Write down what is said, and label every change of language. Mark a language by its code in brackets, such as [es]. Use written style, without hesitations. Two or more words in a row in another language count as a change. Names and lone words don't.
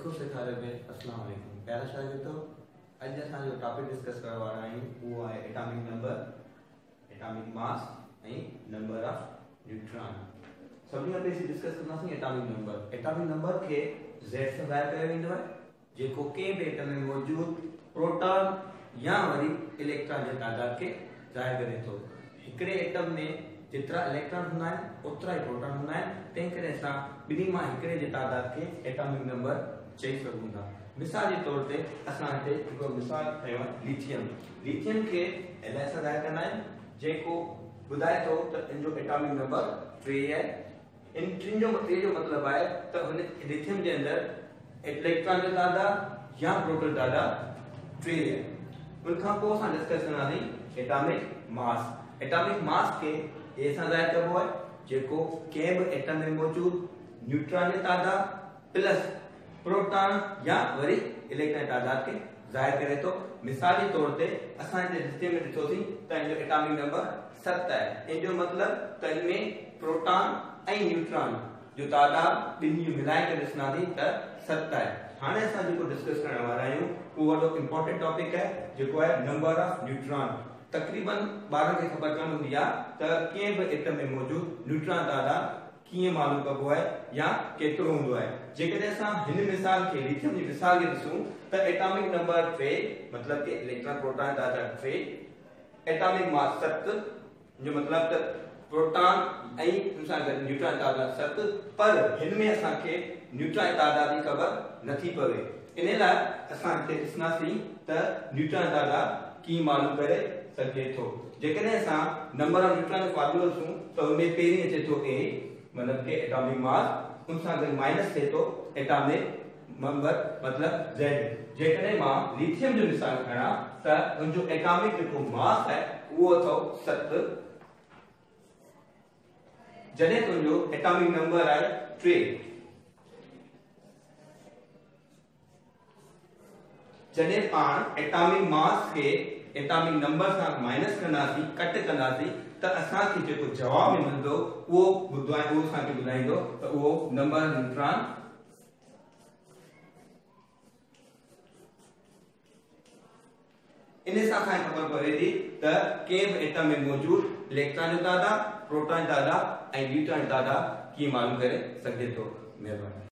[sd] अस्सलाम वालेकुम प्यारा शागिर्दो अज असां जो टॉपिक डिस्कस करण वारा आहियूं [ur] وہ ہے [en] atomic number atomic mass and number of neutron [sd] सभी खां पहिरीं डिस्कस कंदासीं [en] atomic number [sd] के z से ज़ाहिर कयो वेंदो आहे जेको के बि एटम में मौजूद प्रोटॉन या वरी इलेक्ट्रॉन जे तादाद के ज़ाहिर करे थो हिकड़े एटम में जितरा इलेक्ट्रॉन हुंदा आहिनि ओतरा ही प्रोटॉन हुंदा आहिनि तंहिं करे असां ॿिन्ही मां हिकड़े जे तादाद के [en] atomic number [sd] चई सघूं था मिसाल जे तौर ते असां हिते हिकु मिसाल खयो आहे लिथियम के एलआई सां ज़ाहिर कंदा आहिनि जेको ॿुधाए थो त इन जो [en] atomic number [sd] 3 आहे इन 3 जो मतलब आहे त हुन लिथियम जे अंदर इलेक्ट्रॉन जो तादाद या प्रोटॉन तादाद 3 आहे उन खां पोइ असां डिस्कस कंदासीं [en] atomic mass [sd] के ए सां ज़ाहिर कबो आहे जेको के बि एटम में मौजूद न्यूट्रॉन जे तादाद प्लस प्रोटॉन या वरी इलेक्ट्रॉन तादाद के ज़ाहिर करे तो मिसाल के तौर पे असां हिते लिथियम में ॾिठोसीं त इन जो [en] atomic number [sd] 7 आहे इन जो मतलब त इन में प्रोटॉन ऐं न्यूट्रॉन जो तादाद ॿिन्ही जो मिलाए करे ॾिसंदासीं त 7 आहे हाणे असां जेको डिस्कस करण वारा आहियूं उहो वॾो [en] important topic [sd] आहे जेको आहे [en] number of neutron [sd] तकरीबन ॿारनि खे ख़बर कोन हूंदी आहे त कंहिं बि एटम में मौजूद न्यूट्रॉन तादाद कीअं मालूम कबो आहे या केतिरो हूंदो आहे जेकॾहिं असां हिन मिसाल खे लिथियम जी मिसाल खे ॾिसूं त [en] atomic number [sd] 3 मतलब कि [en] electron proton [sd] तादाद 3 [en] atomic mass [sd] 7 जो मतलब त प्रोटॉन ऐं उन सां गॾु न्यूट्रॉन तादाद 7 पर हिन में असां खे न्यूट्रॉन तादाद जी ख़बर नथी पवे इन लाइ असां हिते ॾिसंदासीं त न्यूट्रॉन तादाद कीअं मालूम करे सघे थो जेकॾहिं असां [en] number of neutron [sd] जो फार्मूलो ॾिसूं त हुन में पहिरीं अचे थो a मतलब के [en] atomic mass [sd] उन सां गॾु माइनस थे तो [en] atomic number [sd] मतलब z जेकॾहिं मां लिथियम जो मिसाल खणा त उन जो एटॉमिक जेको मास है वो अथव 7 जॾहिं तुंहिंजो [en] atomic number [sd] आहे 3 जॾहिं पाण [en] atomic mass [sd] के [en] atomic number [sd] सां माइनस कंदासीं कट कंदासीं त असां खे जेको जवाब मिलंदो वो असां खे ॿुधाईंदो त उहो नंबर न्यूट्रॉन इन सां असांखे ख़बर पवे थी त कंहिं बि एटम में मौजूद इलेक्ट्रॉन जो तादाद प्रोटॉन तादाद ऐं न्यूट्रॉन तादाद कीअं मालूम करे सघे थो। महिरबानी।